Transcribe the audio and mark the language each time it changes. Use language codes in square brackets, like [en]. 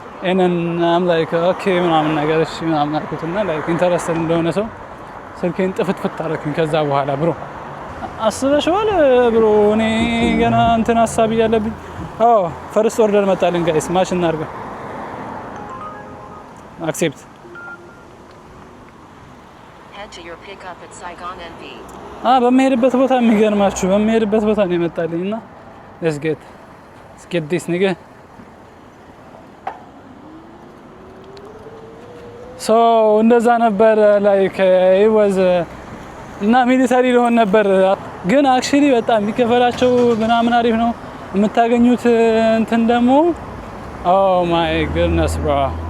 [am] እኔን አም ላይክ ኦኬ ምናምን ነገር እሺ ምናምን አልኩትና ላይክ ኢንተረስትድ እንደሆነ ሰው ስልኬን ጥፍት አደረኩኝ። ከዛ በኋላ ብሮ አስበሽዋል ብሮ እኔ ገና እንትን ሐሳብ ያለብኝ ፈርስት ኦርደር መጣልን ጋይስ ማሽ እናርጋ አክሴፕት [en] head to your pickup at Saigon NV [am] በመሄድበት ቦታ የሚገርማችሁ በመሄድበት ቦታ ነው የመጣልኝና [en] let's get this nigga so [am] እንደዛ ነበር [en] like it was [am] እና ሚሊተሪ ሊሆን ነበር ግን actually በጣም የሚከፈላቸው ምናምን አሪፍ ነው የምታገኙት እንትን ደግሞ [en] oh my goodness bro